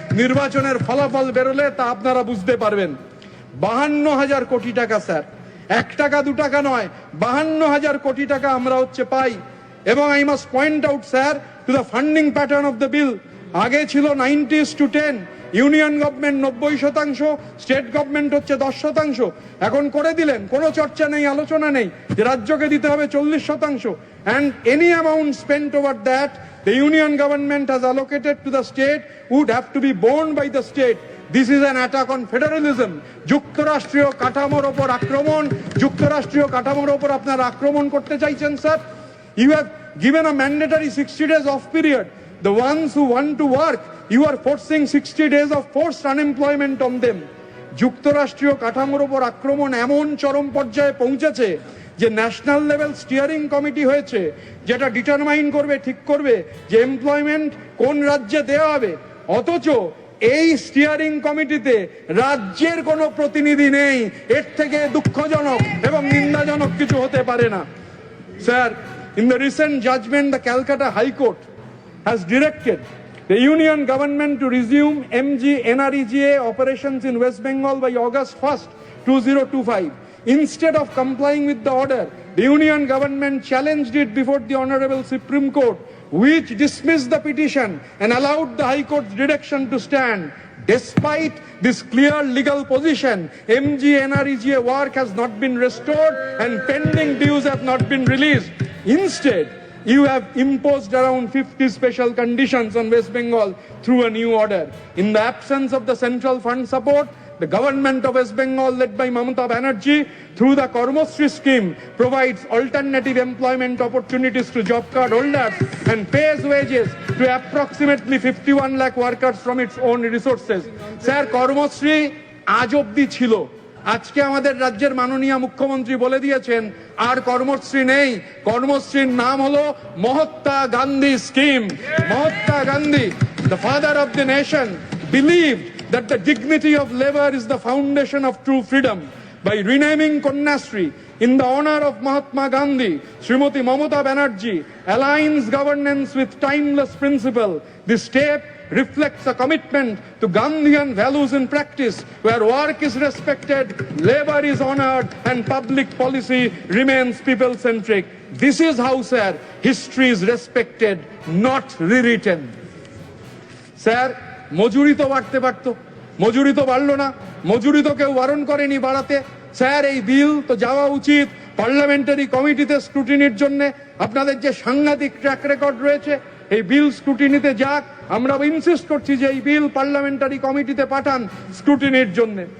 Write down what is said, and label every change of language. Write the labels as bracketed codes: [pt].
[bn] নির্বাচনের ফলাফল বেরোলে তা আপনারা বুঝতে পারবেন। 52,000 কোটি টাকা স্যার, 1 টাকা 2 টাকা নয়, 52,000 কোটি টাকা আমরা পাই। [en] এবং I must point out sir to the funding pattern of the bill. [bn] আগে ছিল 90:10, ইউনিয়ন গভর্নমেন্ট 90%, স্টেট গভর্নমেন্ট 10%। এখন করে দিলেন, কোনো চর্চা নেই, আলোচনা নেই যে রাজ্যকে দিতে হবে 40%। [en] and any amount spent over that the union government has allocated to the state would have to be borne by the state. This is an attack on federalism. [bn] যুক্তরাষ্ট্রীয় কাঠামোর ওপর আক্রমণ, যুক্তরাষ্ট্রীয় কাঠামোর ওপর আপনারা আক্রমণ করতে চাইছেন sir. [en] You have given a mandatory 60 days off period. The ones who want to work, you are forcing 60 days of forced unemployment on them. [bn] যুক্তরাষ্ট্রীয় কাঠামোর ওপর আক্রমণ এমন চরম পর্যায়ে পৌঁছেছে যে ন্যাশনাল লেভেল স্টিয়ারিং কমিটি হয়েছে, যেটা ডিটারমাইন করবে, ঠিক করবে যে এমপ্লয়মেন্ট কোন রাজ্যে দেওয়া হবে। অথচ এই স্টিয়ারিং কমিটিতে রাজ্যের কোনো প্রতিনিধি নেই। এর থেকে দুঃখজনক এবং নিন্দাজনক কিছু হতে পারে না sir. [en] In the recent judgment, the Calcutta High Court has directed the union government to resume MG NREGA operations in West Bengal by August 1st, 2025. Instead of complying with the order, the union government challenged it before the Honorable Supreme Court, which dismissed the petition and allowed the High Court's direction to stand. Despite this clear legal position, MG NREGA work has not been restored and pending dues have not been released. Instead, you have imposed around 50 special conditions on West Bengal through a new order. In the absence of the central fund support, the government of West Bengal, led by Mamata Banerjee, through the Karmosri scheme, provides alternative employment opportunities to job card holders and pays wages to approximately 51 lakh workers from its own resources. [bn] Sir, Karmosri আজ অবধি ছিল। আজকে আমাদের রাজ্যের মাননীয় মুখ্যমন্ত্রী বলে দিয়েছেন আর কর্মশ্রী নেই। কর্মশ্রীর নাম হলো Mahatma Gandhi scheme. [en] Mahatma Gandhi, the father of the nation, believed that the dignity of labor is the foundation of true freedom. By renaming Kanyasri in the honor of Mahatma Gandhi, Srimati Mamata Banerjee aligns governance with timeless principle. This step reflects a commitment to Gandhian values in practice, where work is respected, labor is honored, and public policy remains people-centric. This is how, sir, history is respected, not rewritten. [bn] Sir, মজুরি তো বাড়তে পারতো, মজুরি তো বাড়লো না, মজুরি তো কেউ বারণ করেনি বাড়াতে। স্যার, এই বিল তো যাওয়া উচিত পার্লামেন্টারি কমিটিতে স্ক্রুটিনির জন্য। আপনাদের যে সাংঘাতিক ট্র্যাক রেকর্ড রয়েছে, এই বিল স্ক্রুটিনিতে যাক। আমরা ইনসিস্ট করছি যে এই বিল পার্লামেন্টারি কমিটিতে পাঠান স্ক্রুটিনির জন্য।